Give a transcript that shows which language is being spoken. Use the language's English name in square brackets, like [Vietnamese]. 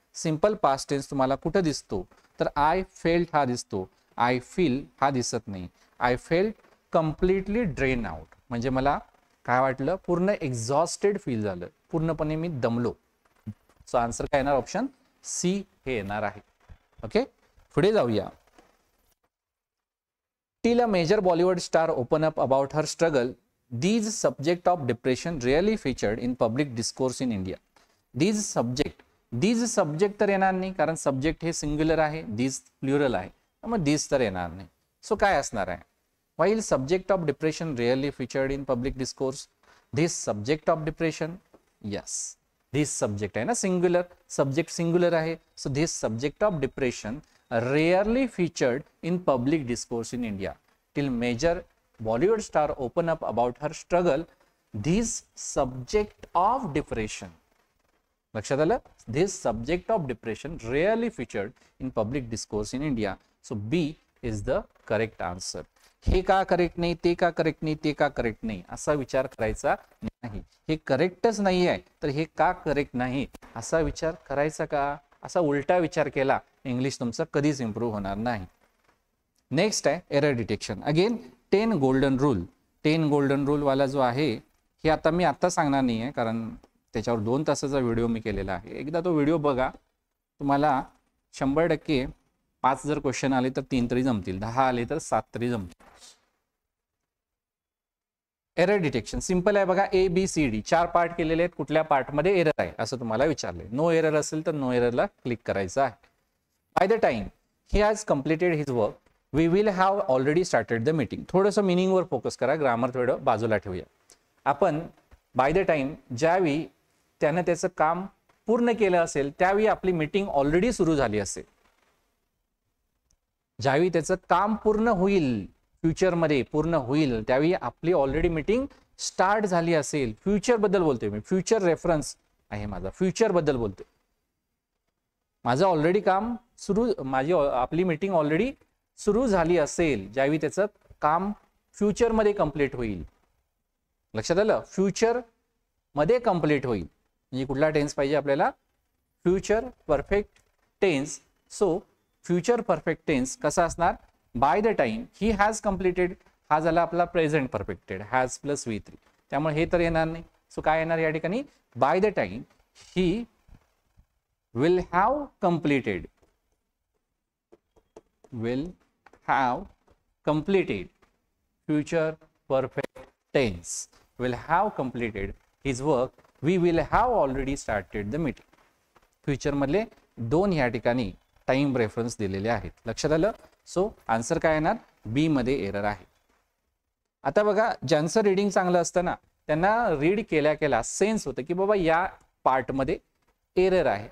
[Marathi] Simple past tense तुम्हाला कुठं दिसतो, तर आय फेल्ट हा दिसतो, आय फील हा दिसत नाही. I felt completely drain out म्हणजे मला काय वाटलं, पूर्ण एक्झॉस्टेड फील झालं, पूर्णपणे मी दमलो. सो आन्सर काय येणार ऑप्शन सी हे येणार आहे. ओके, पुढे जाऊया. [English] Till a major Bollywood star open up about her struggle, these subject of depression rarely featured in public discourse in India. [Marathi] these subject तर येणार नाही, कारण सब्जेक्ट हे सिंग्युलर आहे, these प्लुरल आहे, मग these तर येणार नाही. सो काय असणार आहे? [English] while subject of depression rarely featured in public discourse, this subject of depression, yes, this subject आहे ना, [Marathi] सिंग्युलर सब्जेक्ट सिंग्युलर आहे, [English] so this subject of depression rarely featured in public discourse in India till major Bollywood star open up about her struggle, this subject of depression, [Marathi] लक्षात आलं, [English] this subject of depression rarely featured in public discourse in India. So B is the correct answer. [Marathi] हे का correct नाही, ते का correct नाही, ते का करेक्ट नाही असा विचार करायचा नाही. हे करेक्टच नाही आहे तर हे का करेक्ट नाही असा विचार करायचा का? असा उलटा विचार केला इंग्लिश तुमचं कधीच इम्प्रूव्ह होणार नाही. नेक्स्ट आहे error detection. Again 10 golden rule. 10 golden rule वाला जो आहे हे आता मी आत्ता सांगणार नाही आहे, कारण त्याच्यावर 2 तासाचा व्हिडिओ मी केलेला आहे. एकदा तो व्हिडिओ बघा, तुम्हाला 100% 5 जर क्वेश्चन आले तर 3 तरी जमतील, 10 आले तर 7 तरी जमतील. एरर डिटेक्शन सिंपल आहे बघा. ABCD 4 पार्ट केलेले आहेत, कुठल्या पार्टमध्ये एरर आहे असं तुम्हाला विचारले. नो एरर असेल तर नो एररला क्लिक करायचं आहे. [English] By the time he has completed his work, we will have already started the meeting. [Marathi] थोडंसं मिनिंगवर फोकस करा, ग्रामर थोडं बाजूला ठेवूया. आपण बाय द टाइम ज्यावेळी त्यानं त्याचं काम पूर्ण केलं असेल त्यावेळी आपली मीटिंग ऑलरेडी सुरू झाली असेल. ज्यावेळी त्याचं काम पूर्ण होईल, फ्युचरमध्ये पूर्ण होईल, त्यावेळी आपली ऑलरेडी मीटिंग स्टार्ट झाली असेल. फ्युचर बद्दल बोलतोय मी, फ्युचर रेफरन्स आहे माझा, फ्युचर बद्दल बोलतोय. माझं ऑलरेडी काम सुरू, आपली मीटिंग ऑलरेडी सुरू झाली असेल ज्यावेळी त्याचं काम फ्युचरमध्ये कंप्लीट होईल. लक्षात आलं, फ्युचर मध्ये कंप्लीट होईल. म्हणजे कुठला टेन्स पाहिजे आपल्याला? Future perfect tense. So future perfect tense कसा असणार? By the time he has completed, हा झाला आपला present perfected, has plus V3, त्यामुळे हे तर येणार नाही. सो काय येणार या ठिकाणी? [English] By the time he will have completed, will have completed, future perfect tense, will have completed his work, we will have already started the meeting. [Marathi] Future मधले 2 या ठिकाणी टाइम रेफरन्स दिलेले आहेत. लक्षात आलं. सो आन्सर काय येणार? बी मध्ये एरर आहे. आता बघा, ज्यांचं रीडिंग चांगलं असतं ना त्यांना रीड केल्या केल्या सेन्स होतं की बाबा या पार्टमध्ये एरर आहे.